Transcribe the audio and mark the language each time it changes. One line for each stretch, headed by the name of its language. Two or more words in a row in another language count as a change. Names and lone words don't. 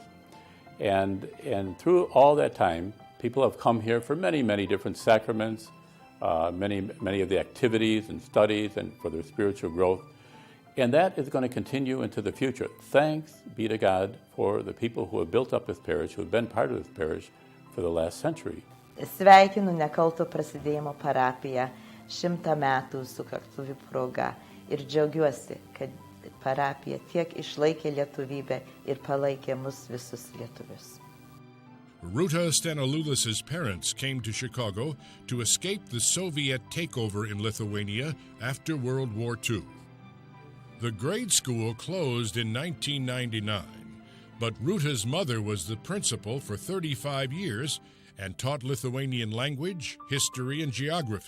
English: And through all that time, people have come here for many, many different sacraments, many of the activities and studies and for their spiritual growth. And that is going to continue into the future. Thanks be to God for the people who have built up this parish, who have been part of this parish for the last century.
Lithuanian: Sveikinu Nekaltojo Prasidėjimo parapiją 100 metų sukaktuvių proga ir džiaugiuosi, kad parapija tiek išlaikė lietuvybę ir palaikė mus visus lietuvius.
English: Ruta Staniloulis's parents came to Chicago to escape the Soviet takeover in Lithuania after World War II. The grade school closed in 1999, but Ruta's mother was the principal for 35 years and taught Lithuanian language, history, and geography.